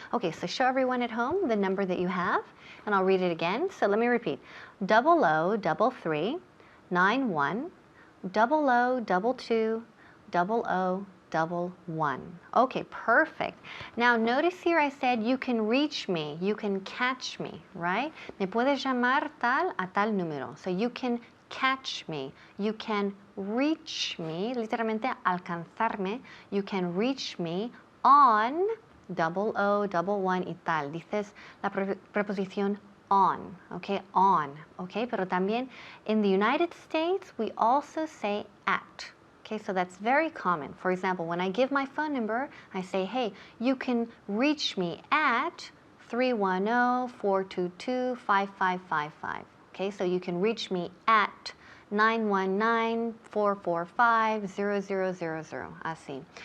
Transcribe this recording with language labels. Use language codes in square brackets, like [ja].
[en] Okay, so show everyone at home the number that you have, and I'll read it again. So let me repeat. Double O, double 3, 9 1, double O, double 2, double O, double 1. Okay, perfect. Now notice here I said you can reach me, you can catch me, right? [es] Me puedes llamar tal a tal número. [en] So you can catch me, you can reach me, [es] literalmente alcanzarme, [en] you can reach me on double O, double 1 [es] y tal. Dices la preposición on, okay, on, okay? Pero también [en] in the United States we also say at. Okay, so that's very common. For example, when I give my phone number, I say, hey, you can reach me at 310-422-5555. Okay, so you can reach me at 919-445-0000. [es] Así.